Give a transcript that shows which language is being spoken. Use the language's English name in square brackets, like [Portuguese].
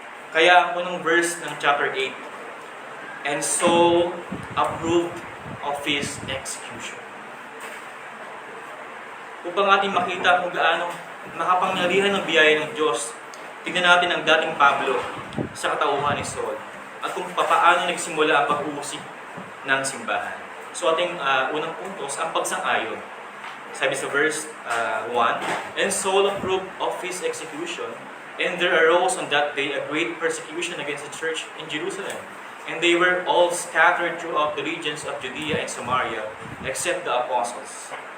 [Filipino] Kaya ang unang verse ng chapter 8, [English] and so approved of his execution. [Filipino] Upang ating makita kung gaano makapangyarihan ng biyaya ng Diyos, tingnan natin ang dating Pablo sa katauhan ni Saul at kung paano nagsimula ang pag-uusig ng simbahan. So ating unang puntos, ang pagsang-ayon. Sabi sa verse 1, [English] and Saul approved of his execution, and there arose on that day a great persecution against the church in Jerusalem. And they were all scattered throughout the regions of Judea and Samaria, except the apostles.